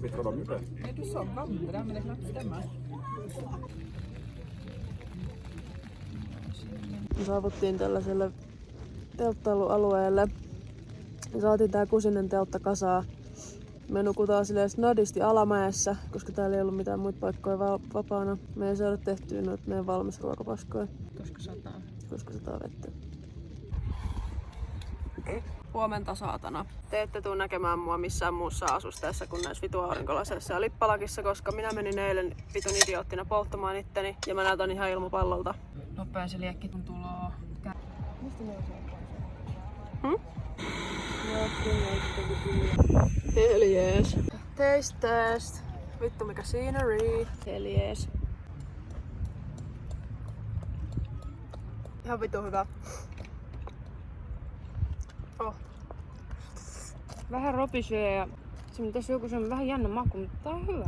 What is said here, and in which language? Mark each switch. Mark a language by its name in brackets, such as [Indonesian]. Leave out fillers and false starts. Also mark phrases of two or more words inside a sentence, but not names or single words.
[Swedish] Vet du vad de gjorde? Nej, du sa vandra, men det kan inte stämma. [Finnish] Me saavuttiin tällaiselle telttailualueelle ja saatiin tää kusinen teltta kasaa. Me nukutaan silleen snadisti alamäessä, koska täällä ei ollut mitään muita paikkoja vapaana. Me ei saada tehtyä noita meidän valmisruokapaskoja. Koska sataa. Koska sataa vettä. Huomenta saatana. Te ette tuu näkemään mua missään muussa asusteessa kuin näissä vitu aurinkolaseissa ja lippalakissa, koska minä menin eilen vitun idioottina polttamaan itteni ja mä näytän ihan ilmapallolta. Nopea se liekki kun tuloo. Mistä ne on [English] Hell yes. Taste test. [Finnish] Vittu mikä scenery. [English] Hell yes. [Finnish] Ihan vittu hyvä. Oh. Vähän ropisee ja tässä on joku semmoinen vähän jännä maku, mutta tää on hyvä.